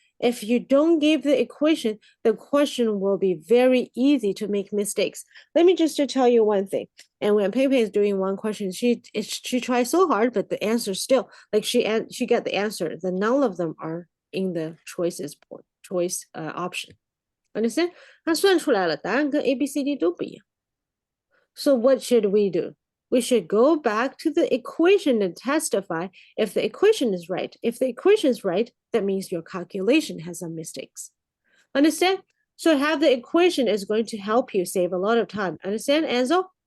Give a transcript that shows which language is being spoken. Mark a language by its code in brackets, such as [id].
[en] If you don't give the equation, the question will be very easy to make mistakes. Let me just tell you one thing. And when Pepe is doing one question, she tries so hard, but the answer still like she got the answer. The none of them are in the choice option. Understand? [zh] 她算出来了，答案跟 A、B、C、D 都不一样。 [en] So what should we do? We should go back to the equation and testify if the equation is right. If the equation is right, that means your calculation has some mistakes. Understand? So have the equation is going to help you save a lot of time. Understand, Enzo?